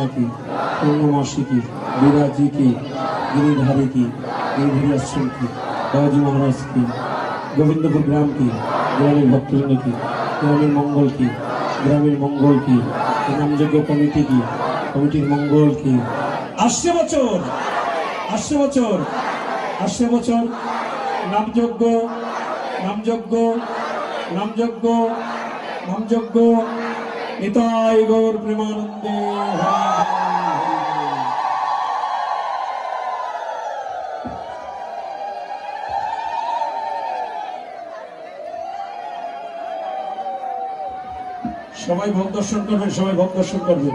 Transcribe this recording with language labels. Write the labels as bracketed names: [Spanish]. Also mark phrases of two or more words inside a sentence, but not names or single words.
[Bangla] কি পূর্ণমাসী কি বিরাজী কি গিরিধারী কি গিরিধারী আশ্রম কি বাবাজী মহারাজ কি গোবিন্দপুর গ্রাম কি গ্রামীণ ভক্তবৃন্দ কি গ্রামীণ মঙ্গল কি গ্রামীণ মঙ্গল কি নামযজ্ঞ কমিটি কি কমিটির মঙ্গল কি আসছে বছর আসছে বছর আসছে বছর নামযজ্ঞ নামযজ্ঞ নামযজ্ঞ নামযজ্ঞ নিতাই গৌর প্রেমানন্দে। সবাই ভোগ দর্শন করবেন, সবাই ভোগ দর্শন করবেন।